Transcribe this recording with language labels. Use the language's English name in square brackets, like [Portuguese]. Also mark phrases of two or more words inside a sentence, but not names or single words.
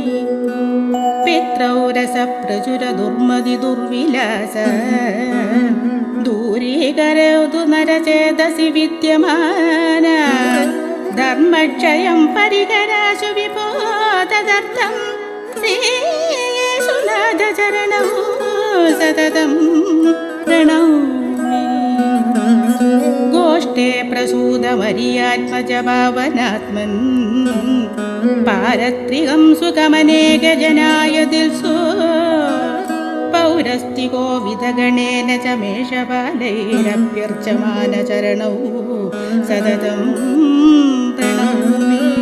[Sanskrit] पित्रौ रसप्रचुरदुर्मदिदुर्विलास दूरीकरोतु नरचेतसि विद्यमान। धर्मक्षयं परिहराशु विभो तदर्थं श्रीयेषुनाथ യേശുനാഥചരണौ സതതം പ്രണൗമി. ഗോഷ്ഠേ പ്രസൂതമരിയാത്മജഭാവനാത്മൻ പാരത്രികം സുഖമനേകജനായ ദിൽസോ പൗരസ്തികോ വിധഗണേന ച മേഷപാലൈരഭ്യർച്ചമാനചരണൗ സതതം പ്രണൗമി.